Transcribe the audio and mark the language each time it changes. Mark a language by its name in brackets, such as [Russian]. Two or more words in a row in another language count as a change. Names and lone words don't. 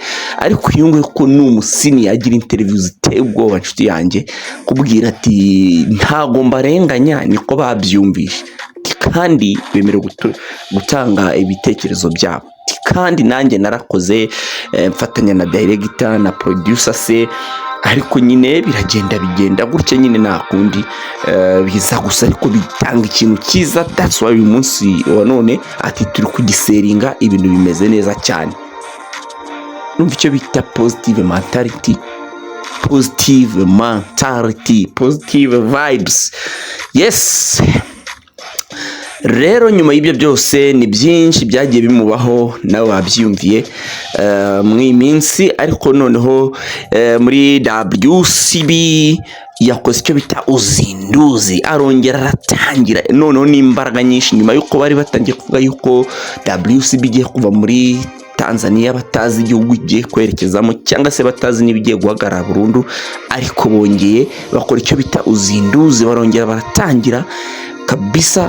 [Kinyarwanda] Ariko iyo ngo ko n'umusini yagira interview ziteye ubwoba nshuti yanjye kubwira ati ntago mbarenganya, niko babyumvishe kandi bemerewe gutanga ibitekerezo byabo. Kandi nanjye narakoze mfatanya na director na producer se, ariko nyine bigenda gutya nyine nta kundi biza gusa, ariko bitanga ikintu cyiza. [English] That's why [Kinyarwanda] uyu munsi wa none ati turi kugiseringa, ibintu bimeze neza cyane. Numva icyo bita [English] positive mentality, positive vibes. [Kinyarwanda] Yes. Rero nyuma y'ibyo byose ni byinshi byagiye bimubaho, nawe wabyumviye mu iminsi. Ariko noneho muri WCB yakoze icyo bita uzinduzi, arongera aratangira noneho n'imbaraga nyinshi, nyuma y'uko bari batangiye kuvuga yuko WCB igiye kuva muri Tanzania, batazi igihugu igiye kwerekezamo cyangwa se batazi n'ibigiye guhagarara burundu, ariko bongeye bakora icyo bita uzinduzi, barongera baratangira kabisa.